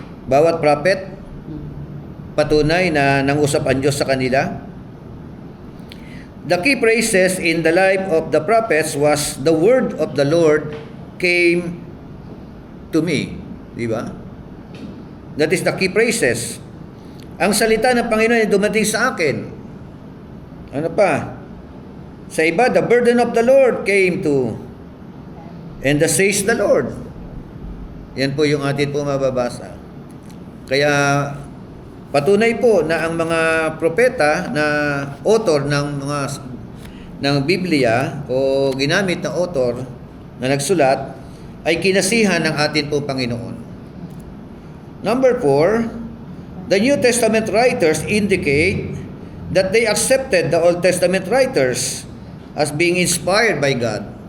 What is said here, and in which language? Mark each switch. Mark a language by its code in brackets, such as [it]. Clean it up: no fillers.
[tl] Bawat prophet, patunay na nangusap ang Diyos sa kanila. [en] The key phrases in the life of the prophets was, the word of the Lord came to me. [tl] Di ba? [en] That is the key phrases. [tl] Ang salita ng Panginoon ay dumating sa akin. Ano pa? Sa iba, [en] the burden of the Lord came to, and the says the Lord. [tl] Yan po yung atin po mababasa. Kaya patunay po na ang mga propeta na author ng Biblia o ginamit na author na nagsulat ay kinasihan ng atin po Panginoon. [en] Number 4, the New Testament writers indicate that they accepted the Old Testament writers as being inspired by God.